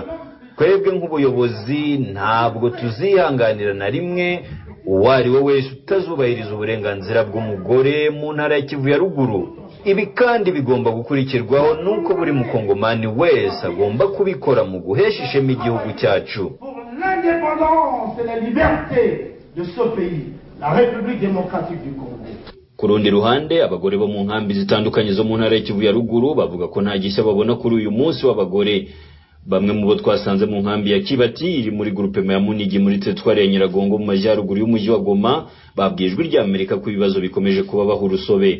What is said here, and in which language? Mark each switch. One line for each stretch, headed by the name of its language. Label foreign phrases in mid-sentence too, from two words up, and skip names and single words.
Kinyarwanda: Twebwe nk'ubuyobozi ntabwo tuzihanganira na rimwe uwari we wese utazubahiriza uburenganzira bw'umugore mu ntara ya Kivu ya ruguru. Ibi kandi bigomba gukurikirwaho nuko buri mukongomani wese agomba kubikora mu guhesha ishema igihugu cyacu.
French: La République démocratique du Congo.
Kinyarwanda: Ku rundi ruhande, abagore bo mu nkambi zitandukanye zo mu ntara ya Kivu ya ruguru bavuga ko nta gishya babona kuri uyu munsi w'abagore. Bamwe mu bo twasanze mu nkambi ya Kibati iri muri groupement ya Munigi muri teritwari ya Nyiragongo mu majyaruguru y'umujyi wa Goma babwijwe rya Amerika ku bibazo bikomeje kuba bahurusobe.